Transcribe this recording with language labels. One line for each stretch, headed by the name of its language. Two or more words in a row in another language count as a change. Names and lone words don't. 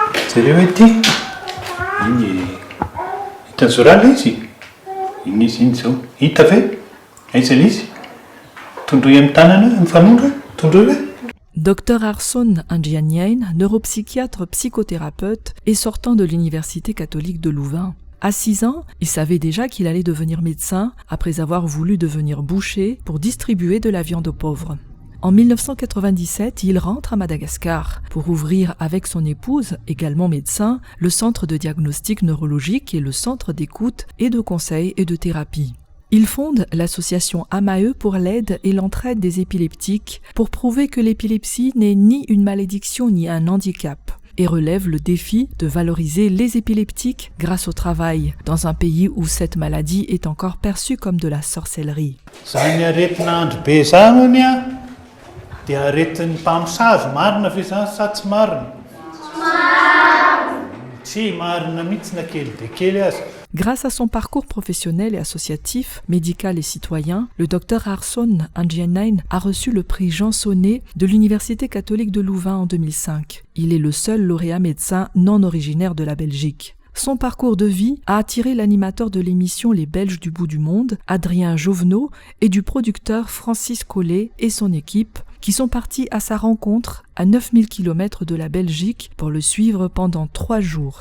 Malagasy: Zareo ety iny hitan'ny zorala izy iny izy iny zao hita ve aiza izy tondroy amin'ny tanana mifanondra tondroy hoe.
French: Dr Arson Andjianiaine, neuropsychiatre psychothérapeute et sortant de l'université catholique de Louvain. À 6 ans, il savait déjà qu'il allait devenir médecin après avoir voulu devenir boucher pour distribuer de la viande aux pauvres. En 1997, il rentre à Madagascar pour ouvrir avec son épouse, également médecin, le centre de diagnostic neurologique et le centre d'écoute et de conseil et de thérapie. Il fonde l'association AMAE pour l'aide et l'entraide des épileptiques pour prouver que l'épilepsie n'est ni une malédiction ni un handicap et relève le défi de valoriser les épileptiques grâce au travail dans un pays où cette maladie est encore perçue comme de la sorcellerie.
Malagasy: Zany aretina andro be zany hony a dia aretin'ny mpamosavy marina ve zany sa tsy marina? Tsy marina mihitsy na kely de kely aza.
French: Grâce à son parcours professionnel et associatif, médical et citoyen, le Dr Arson Andjianiaine a reçu le prix Jean Sonnet de l'Université catholique de Louvain en 2005. Il est le seul lauréat médecin non originaire de la Belgique. Son parcours de vie a attiré l'animateur de l'émission Les Belges du bout du monde, Adrien Jovenot, et du producteur Francis Collet et son équipe, qui sont partis à sa rencontre à 9000 km de la Belgique pour le suivre pendant 3 jours.